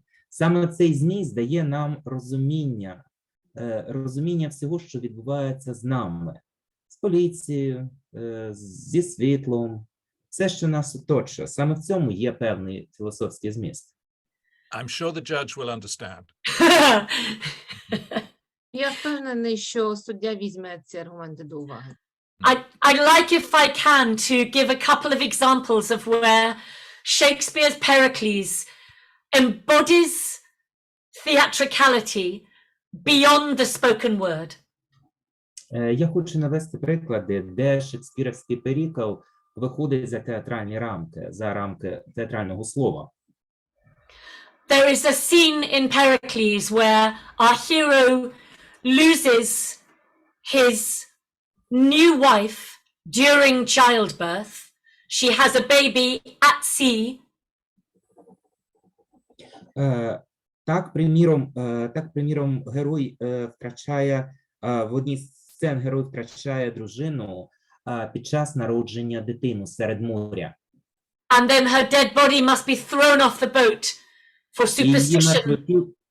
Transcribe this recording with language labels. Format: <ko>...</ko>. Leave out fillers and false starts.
<uk>Саме цей зміст дає нам розуміння всього, що відбувається з нами, поліцією, зі світлом, все, що нас оточує. Саме в цьому є певний філософський зміст.</uk> <en>I'm sure the judge will understand.</en> <uk>Я впевнений, що суддя візьме ці аргументи до уваги.</uk> <en>I'd like, if I can, to give a couple of examples of where Shakespeare's Pericles embodies theatricality beyond the spoken word.</en> <uk>Я хочу навести приклади, де шекспірівський Перікл виходить за театральні рамки, за рамки театрального слова.</uk> <en>There is a scene in Pericles where our hero loses his new wife during childbirth. She has a baby at sea.</en> <uk>Так, приміром, герой втрачає, в одній з сцен герой втрачає дружину під час народження дитини серед моря.</uk> <en>And then her dead body must be thrown off the boat for superstition.</en>